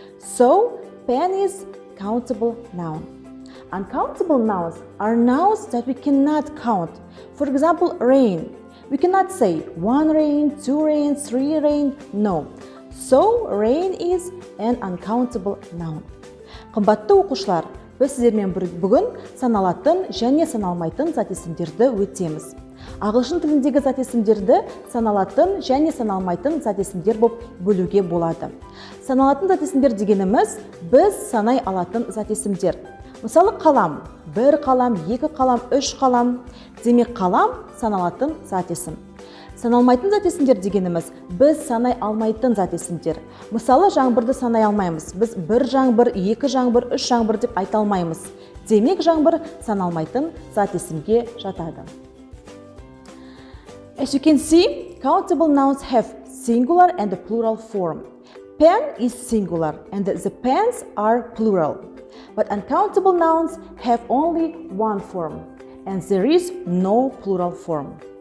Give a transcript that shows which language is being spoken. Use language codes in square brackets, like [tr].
[en] So, pen is countable noun. Uncountable nouns are nouns that we cannot count. For example, rain. We cannot say 1 rain, 2 rain, 3 rain. No. So, rain is an uncountable noun. [kk] Қымбатты оқушылар, біз сіздермен бүгін саналатын және саналмайтын зат есімдерді өтеміз. Ағылшын тіліндегі зат есімдерді саналатын және саналмайтын зат есімдер болып бөлуге болады. Саналатын зат есімдер дегеніміз біз санай алатын зат есімдер. Мысалы, қалам, 1 қалам, 2 қалам, 3 қалам. Демек, қалам саналатын зат есім. Саналмайтын зат есімдер дегеніміз біз санай алмайтын зат есімдер. Мысалы, жаңбырды санай алмаймыз. Біз 1 жаңбыр, 2 жаңбыр, 3 жаңбыр деп айта алмаймыз. Демек, жаңбыр саналмайтын зат есімге жатады. [en] As you can see, countable nouns have singular and a plural form. Pen is singular and the pens are plural. But uncountable nouns have only one form, and there is no plural form.